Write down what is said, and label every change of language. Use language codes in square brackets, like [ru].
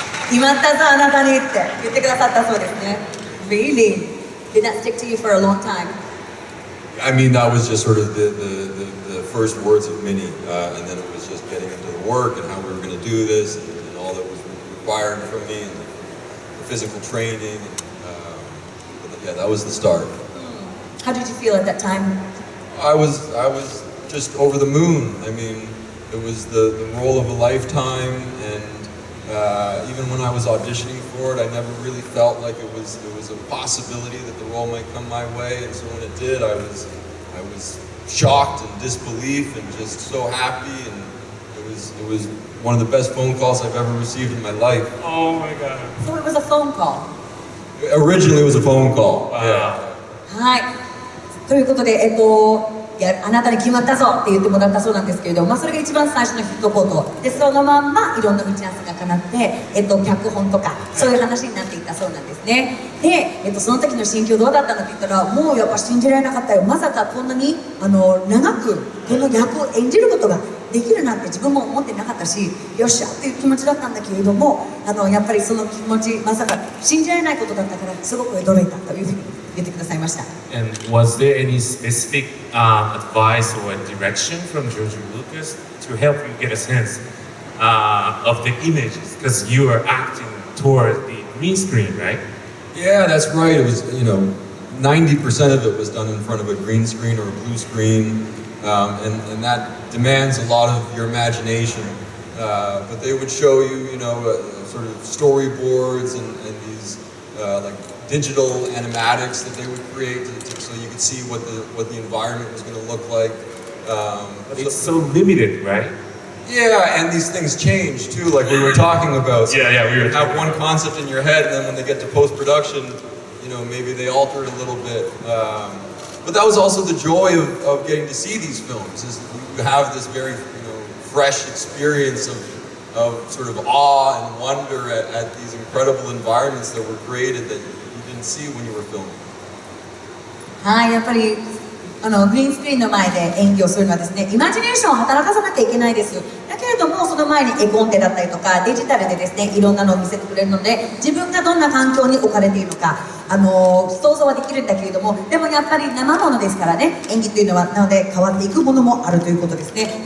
[ja] 決まったぞあなたにって言ってくださったそうですね。 [en] Really? Did that stick to you for a long time? I mean, that was just sort of the first words of many, and then it was just getting into the work and how we were going to do this, and all that was required from me, and the physical training. But yeah, that was the start. How did you feel at that time? I was just over the moon. I mean, it was the role of a lifetime, and even when I was auditioning for it, I never really felt like it was a possibility that the role might come my way. And so when it did, I was shocked and disbelief and just so happy. And it was one of the best phone calls I've ever received in my life. Oh my god. So it was a phone call. Originally, it was a phone call. Yeah. [ja] はい。ということで、あなたに決まったぞって言ってもらったそうなんですけれども、それが一番最初のヒットコートで、そのまんまいろんな打ち合わせがかなって、脚本とかそういう話になっていったそうなんですね。で、その時の心境どうだったのって言ったら、もうやっぱ信じられなかったよ。まさかこんなに長くこの役を演じることができるなんて自分も思ってなかったし、よっしゃっていう気持ちだったんだけれども、やっぱりその気持ち、まさか信じられないことだったからすごく驚いたというふうに言ってくださいました。 [en] And was there any specific advice or direction from George Lucas to help you get a sense of the images? Because you are acting toward the green screen, right? Yeah, that's right. It was, 90% of it was done in front of a green screen or a blue screen, and that demands a lot of your imagination. But they would show you, sort of storyboards and these like digital animatics that they would create so you could see what the environment was going to look like. But it's so limited, right? Yeah, and these things change too, like we were talking about. So Yeah, we were you have one concept in your head, and then when they get to post-production, maybe they alter it a little bit. but that was also the joy of getting to see these films. Is you have this very fresh experience of sort of awe and wonder at these incredible environments that were created that you didn't see when you were filming. [ja] はい、やっぱりグリーンスクリーンの前で演技をするのはですね、イマジネーションを働かさなきゃいけないです。だけれどもその前に絵コンテだったりとかデジタルでですね、いろんなのを見せてくれるので、自分がどんな環境に置かれているのか想像はできるんだけれども、でもやっぱり生ものですからね、演技というのはなので変わっていくものもあるということですね。